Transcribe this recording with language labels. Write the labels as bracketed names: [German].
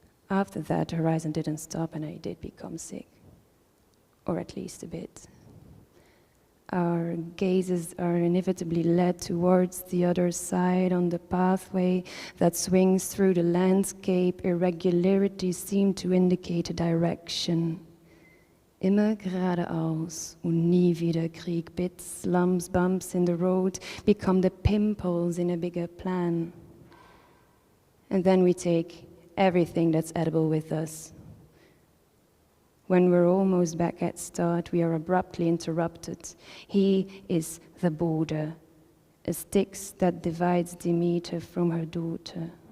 [English] After that, the horizon didn't stop and I did become sick, or at least a bit. Our gazes are inevitably led towards the other side on the pathway that swings through the landscape. Irregularities seem to indicate a direction. [German] Immer geradeaus und nie wieder Krieg. [English] Bits, lumps, bumps in the road become the pimples in a bigger plan. And then we take everything that's edible with us. When we're almost back at start, we are abruptly interrupted. He is the border, a Styx that divides Demeter from her daughter.